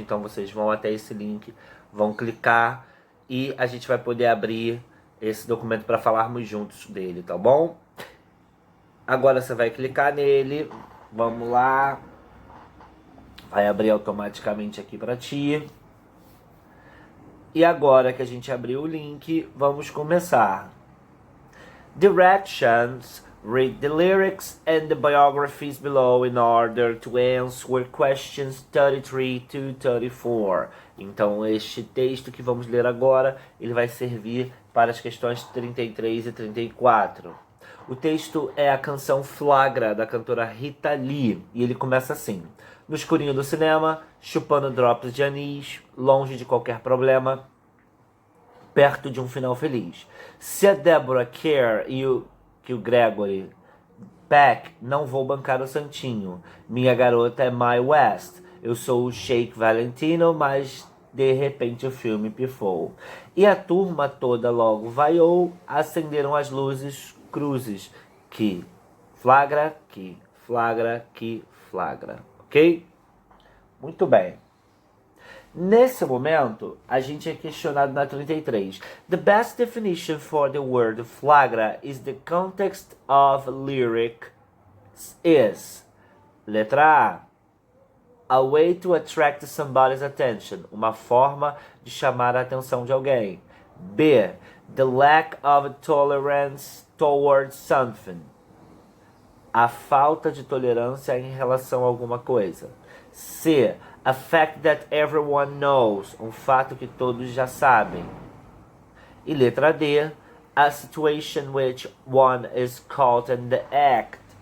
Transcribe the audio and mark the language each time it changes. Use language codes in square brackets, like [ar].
[pt] Então vocês vão até esse link, vão clicar e a gente vai poder abrir esse documento para falarmos juntos dele, tá bom? Agora você vai clicar nele, vamos lá, vai abrir automaticamente aqui para ti. E agora que a gente abriu o link, vamos começar. [en] Directions: read the lyrics and the biographies below in order to answer questions 33 to 34. [pt] Então, este texto que vamos ler agora, ele vai servir para as questões 33 e 34. O texto é a canção Flagra, da cantora Rita Lee, e ele começa assim: no escurinho do cinema, chupando drops de anis, longe de qualquer problema, perto de um final feliz. Se a Deborah quer que o Gregory Peck, não vou bancar o santinho. Minha garota é Mae West. Eu sou o Sheik Valentino, mas de repente o filme pifou. E a turma toda logo vaiou, acenderam as luzes cruzes. Que flagra, que flagra, que flagra. Ok? Muito bem. Nesse momento, a gente é questionado na 33. [en] The best definition for the word flagra is the context of lyric is. Letra A way to attract somebody's attention. [pt] Uma forma de chamar a atenção de alguém. B. [en] The lack of tolerance towards something. [pt] A falta de tolerância em relação a alguma coisa. C. [en] A fact that everyone knows. [pt] Um fato que todos já sabem. E letra D. [en] A situation which one is caught in the act.